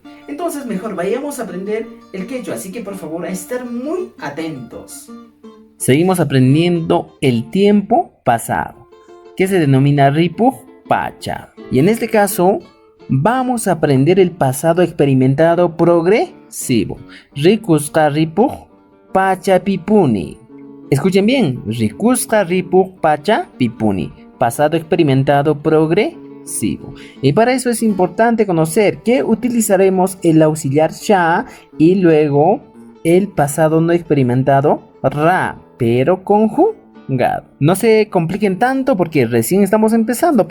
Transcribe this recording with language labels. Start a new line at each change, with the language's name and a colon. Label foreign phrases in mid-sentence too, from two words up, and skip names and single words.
Spanish: Entonces mejor vayamos a aprender el quechua, así que por favor a estar muy atentos. Seguimos aprendiendo el tiempo pasado, que se denomina
Quechua: ripuj pacha.
Spanish: Y en este caso vamos a aprender el pasado experimentado progresivo.
Quechua: Rikusqa ripuj pacha pipuni.
Spanish: Escuchen bien,
Quechua: rikusqa ripuj pacha pipuni.
Spanish: Pasado experimentado progresivo. Y para eso es importante conocer que utilizaremos el auxiliar sha y luego el pasado no experimentado ra, pero conjugado. No se compliquen tanto porque recién estamos empezando.